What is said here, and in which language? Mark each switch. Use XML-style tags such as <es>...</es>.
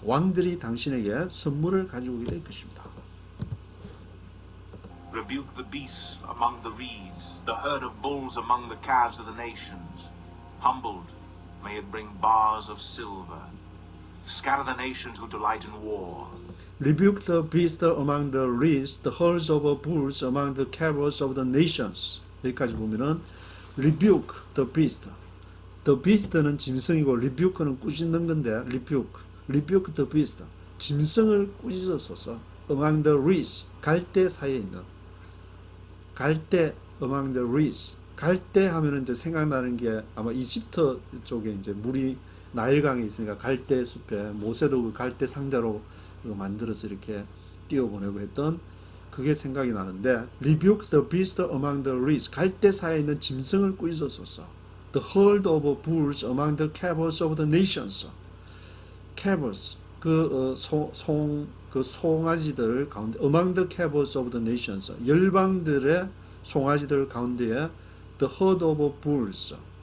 <ko>왕들이 당신에게 선물을 가지고 오게 될 것입니다.</ko> <en>Rebuke the beasts among the reeds, the herd of bulls among the calves of the nations. Humbled, may it bring bars of silver. Scatter the nations who delight in war. Rebuke the beast among the reeds, the herds of bulls among the calves of the nations.</en> <ko>여기까지 보면은</ko> <en>rebuke the beast. The beast는 짐승이고 rebuke는 꾸짖는 건데 rebuke the beast.</en> <ko>짐승을 꾸짖어서서</ko> <en>among the reeds,</en> <ko>갈대 사이에 있는 갈대 among the reeds. 갈대 하면은 이제 생각나는 게 아마 이집트 쪽에 이제 물이 나일강에 있으니까 갈대 숲에 모세도 그 갈대 상자로 만들어서 이렇게 띄워보내고 했던 그게 생각이 나는데</ko> <en>rebuke the beast among the reeds.</en> <ko>갈대 사이에 있는 짐승을 꾸짖어서서</ko> <en>the herd of bulls among the calves of the nations.</en> <ko>calves 그 송아지들 가운데</ko> <en>among the calves of the nations.</en> <ko>열방들의 송아지들 가운데에</ko> <en>the herd of bulls.</en>